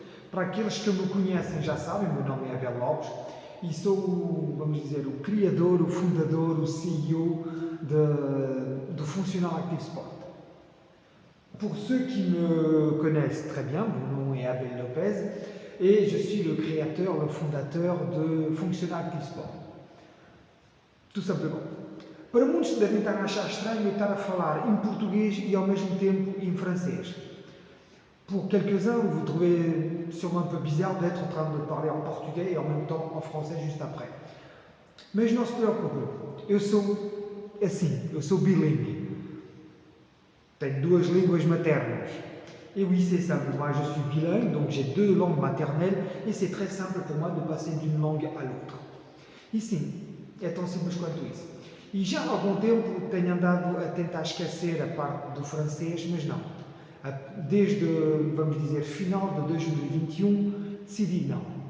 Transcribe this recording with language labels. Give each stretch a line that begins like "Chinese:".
Portuguese: Para aqueles que me conhecem já sabem, meu nome é Abel Lopes e sou, vamos dizer, o criador, o fundador, o CEO do Functional Active Sport.
French: Pour ceux qui me connaissent très bien, mon nom est Abel Lopez et je suis le créateur, le fondateur de Functional Active Sport. Tout simplement.
Portuguese: Para muitos devem estar a achar estranho eu estar a falar em português e ao mesmo tempo em francês.
French: Pour quelques-uns, vous trouvez sûrement un peu bizarre d'être en train de parler en portugais et en même temps en français juste après.
Portuguese: Mas não se preocupe, eu sou assim, eu sou bilingue. Tenho duas línguas maternas.
French: Et oui, c'est simple, moi je suis bilingue, donc j'ai deux langues maternelles et c'est très simple pour moi de passer d'une langue à l'autre.
Portuguese: E sim, é tão simples quanto isso. E já há algum tempo tenho andado a tentar esquecer a parte do francês, mas não. Desde, vamos dizer, final de 2021, decidi não.